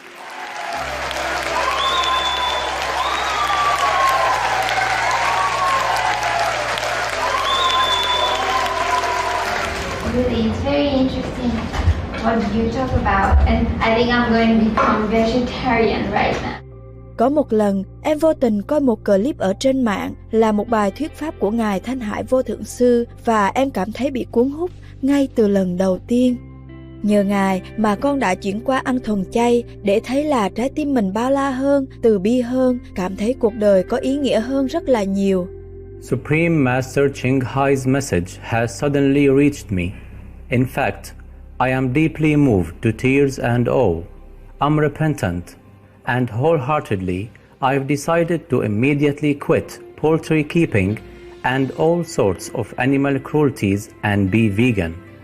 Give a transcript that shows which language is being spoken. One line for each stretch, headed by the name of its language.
English: Really, it's very interesting what you talk about, and I think I'm going to become vegetarian right now.
Vietnamese: Có một lần, em vô tình coi một clip ở trên mạng là một bài thuyết pháp của Ngài Thanh Hải Vô Thượng Sư và em cảm thấy bị cuốn hút ngay từ lần đầu tiên. Nhờ Ngài mà con đã chuyển qua ăn thuần chay để thấy là trái tim mình bao la hơn, từ bi hơn, cảm thấy cuộc đời có ý nghĩa hơn rất là nhiều.
English: Supreme Master Ching Hai's message has suddenly reached me. In fact, I am deeply moved to tears and awe. I'm repentant, and wholeheartedly I've decided to immediately quit poultry keeping and all sorts of animal cruelties and be vegan.